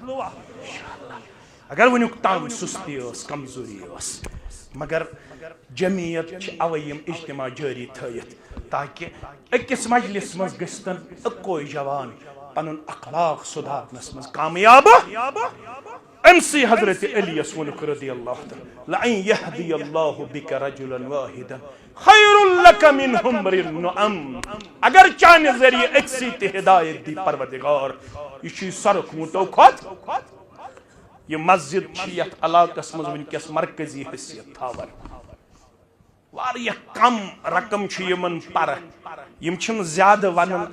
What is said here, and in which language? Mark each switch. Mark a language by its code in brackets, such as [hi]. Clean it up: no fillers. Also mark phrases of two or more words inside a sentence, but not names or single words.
[ks] اگر وٕنیُک تام سُستی ٲس کمزوری ٲس مگر جمعیت چھِ اوے یم اجتماع جٲری تھٲیِتھ تاکہِ أکِس مجلس منٛز گٔژھتن اکوے جوان پنُن اخلاق سُدھارنس منٛز کامیاب أمسٕے حضرت علیَس ووٚنُکھ [ar] رضی اللہ تعالیٰ لَأَن يَهْدِيَ اللَّهُ بِكَ رَجُلًا وَاحِدًا خَيْرٌ لَكَ مِنْ حُمْرِ النُّعَمِ [ks] اگر چانہِ ذٔریعہٕ أکسٕے تہِ ہدایت دی پروردگار یہِ چھُے سرُکھ ووٗنٛٹو کھۄتہٕ یہ مسجد چھِ یتھ علاقس منٛز وٕنکیٚس مرکزی حیثیت تھاوان واریاہ کم رقم چھُ یِمن پرٕ یم چھِنہٕ زیادٕ ونان